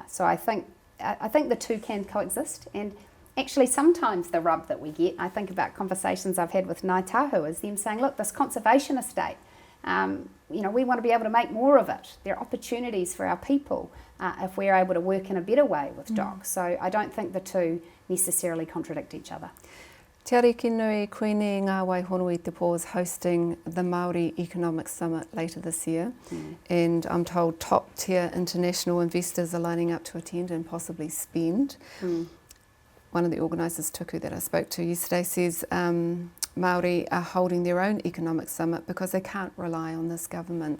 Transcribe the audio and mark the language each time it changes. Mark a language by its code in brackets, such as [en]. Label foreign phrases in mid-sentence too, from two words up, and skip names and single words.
[en] So I think the two can coexist, and actually sometimes the rub that we get, I think about conversations I've had with Ngāi Tahu, is them saying, look, this conservation estate, we want to be able to make more of it. There are opportunities for our people if we're able to work in a better way with dogs. So I don't think the two necessarily contradict each other. Te ariki nui koine ngā Waihonui Te Pō is hosting the Māori Economic Summit later this year, and I'm told top tier international investors are lining up to attend and possibly spend. One of the organisers, Tuku, that I spoke to yesterday, says Māori are holding their own economic summit because they can't rely on this government.